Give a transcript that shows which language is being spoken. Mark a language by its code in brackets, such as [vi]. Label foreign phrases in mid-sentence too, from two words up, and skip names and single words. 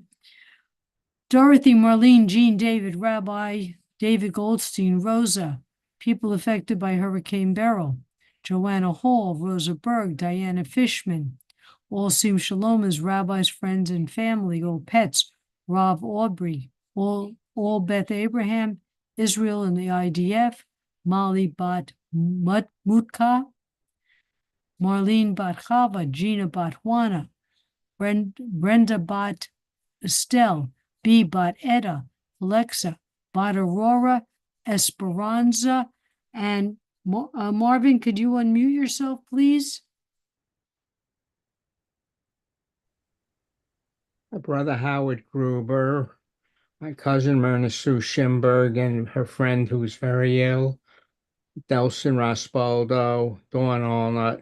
[en] Dorothy, Marlene, Jean, David, Rabbi, David Goldstein, Rosa, people affected by Hurricane Beryl, Joanna Hall, Rosa Berg, Diana Fishman, all Sim Shalomers, rabbis, friends, and family, all pets, Rav Aubrey, all Beth Abraham, Israel and the IDF, Molly Bat Mutka, Marlene Bat Chava, Gina Bat Juana, Brenda Bat Estelle, B. Bat Etta, Alexa, Bat Aurora, Esperanza, and Marvin, could you unmute yourself, please? My brother Howard Gruber, my cousin Myrna Sue Schimberg, and her friend who's very ill, Delson Raspaldo, Dawn Allnut,